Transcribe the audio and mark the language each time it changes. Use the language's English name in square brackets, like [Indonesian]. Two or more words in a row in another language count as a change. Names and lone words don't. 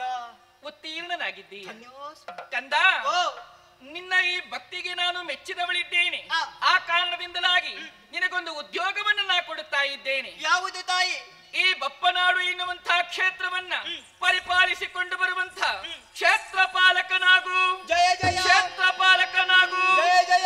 [Kannada] ಉತ್ತೀರ್ಣನಾಗಿದ್ದೀಯ ಕಂದ. ನಿನ್ನ ಈ ಭಕ್ತಿಗೆ ನಾನು ಮೆಚ್ಚಿದವಳಿದ್ದೇನೆ. ಆ ಕಾರಣದಿಂದಲಾಗಿ ನಿನಗೊಂದು ಉದ್ಯೋಗವನ್ನು ನಾ ಕೊಡುತ್ತಾ ಇದ್ದೇನೆ. ಯಾವುದು ತಾಯಿ? ಈ ಬಪ್ಪನಾಡು ಎನ್ನುವಂತಹ ಕ್ಷೇತ್ರವನ್ನ ಪರಿಪಾಲಿಸಿಕೊಂಡು ಬರುವಂತಹ ಕ್ಷೇತ್ರ ಪಾಲಕನಾಗು. ಜಯ ಜಯ. ಕ್ಷೇತ್ರ ಪಾಲಕನಾಗು. ಜಯ ಜಯ.